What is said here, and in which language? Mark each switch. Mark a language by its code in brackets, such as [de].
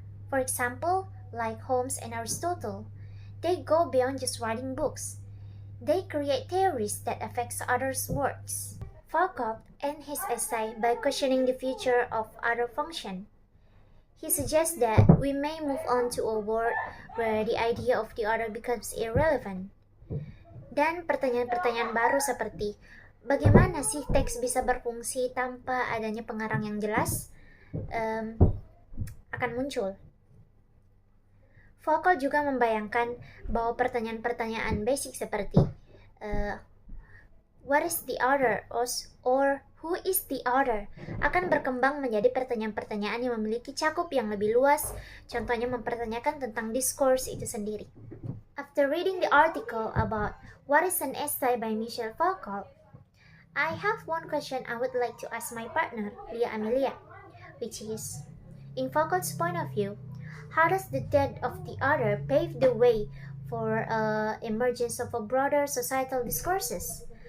[en] For example, like Holmes and Aristotle, they go beyond just writing books. They create theories that affect others' works. Foucault ends his essay by questioning the future of author function. He suggests that we may move on to a world where the idea of the author becomes irrelevant. [id] Dan pertanyaan-pertanyaan baru seperti, bagaimana sih teks bisa berfungsi tanpa adanya pengarang yang jelas akan muncul. Foucault juga membayangkan bahwa pertanyaan-pertanyaan basic seperti [en] what is the author [id] or who is the author akan berkembang menjadi pertanyaan-pertanyaan yang memiliki cakup yang lebih luas, contohnya mempertanyakan tentang discourse itu sendiri. [en] After reading the article about what is an essay by Michel Foucault, I have one question I would like to ask my partner, Lia Amelia, which is, in Foucault's point of view, how does the death of the author pave the way for emergence of a broader societal discourses?